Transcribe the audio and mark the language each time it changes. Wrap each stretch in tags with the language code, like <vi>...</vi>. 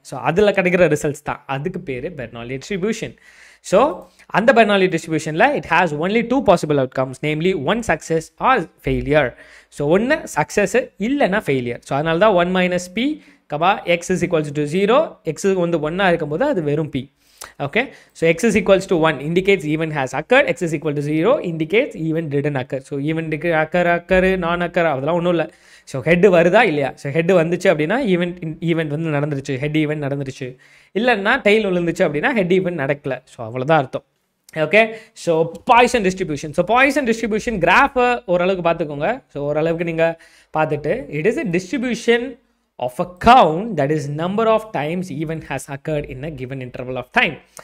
<ta>So அதில் கிடைக்கிற results தான், அதுக்கு பேர் பெர்னாலி டிஸ்ட்ரிபியூஷன்.</ta> <en>So அந்த Bernoulli டிஸ்ட்ரிபியூஷனில் it has only 2 possible outcomes, namely 1 success or failure.</en> <ta>So ஒன்று சக்ஸஸ் இல்லைன்னா ஃபெயிலியர். ஸோ அதனால தான் 1 - p, x is equals to 0, x வந்து 1 இருக்கும்போது அது வெறும் p.</ta> <en>Okay, so x is equals to 1 indicates event has occurred, x is equal to 0 indicates event didn't occur.</en> <ta>So event occur non occur அதெல்லாம் ஒன்றும் இல்லை. So head வருதா இல்லையா, so head வந்துச்சு அப்படின்னா ஈவெண்ட் வந்து நடந்துருச்சு, ஹெட் ஈவெண்ட் நடந்துருச்சு. இல்லைன்னா டெய்ல் விழுந்துச்சு அப்படின்னா ஹெட் ஈவெண்ட் நடக்கல. ஸோ அவ்வளோதான் அர்த்தம். Okay, so Poisson distribution. So Poisson distribution கிராஃபை ஓரளவுக்கு பார்த்துக்கோங்க.</ta> <en>so</en> <ta>ஓரளவுக்கு நீங்கள் பார்த்துட்டு</ta> <en>It is a distribution of a count that is number of times event has occurred in a given interval of time.</en>